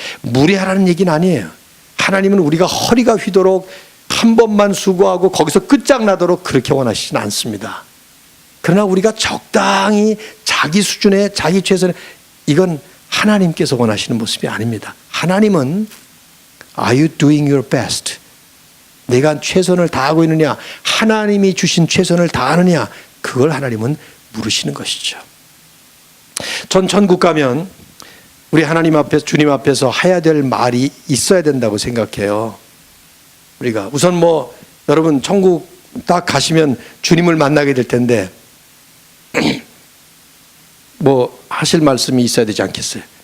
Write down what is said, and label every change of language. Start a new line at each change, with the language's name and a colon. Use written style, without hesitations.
Korean: 무리하라는 얘기는 아니에요. 하나님은 우리가 허리가 휘도록 한 번만 수고하고 거기서 끝장나도록 그렇게 원하시진 않습니다. 그러나 우리가 적당히 자기 수준의 자기 최선의, 이건 하나님께서 원하시는 모습이 아닙니다. 하나님은
English: Are you doing your best?
Korean: 내가 최선을 다하고 있느냐? 하나님이 주신 최선을 다하느냐? 그걸 하나님은 물으시는 것이죠. 전 천국 가면 우리 하나님 앞에서, 주님 앞에서 해야 될 말이 있어야 된다고 생각해요. 우리가 우선 여러분 천국 딱 가시면 주님을 만나게 될 텐데 하실 말씀이 있어야 되지 않겠어요?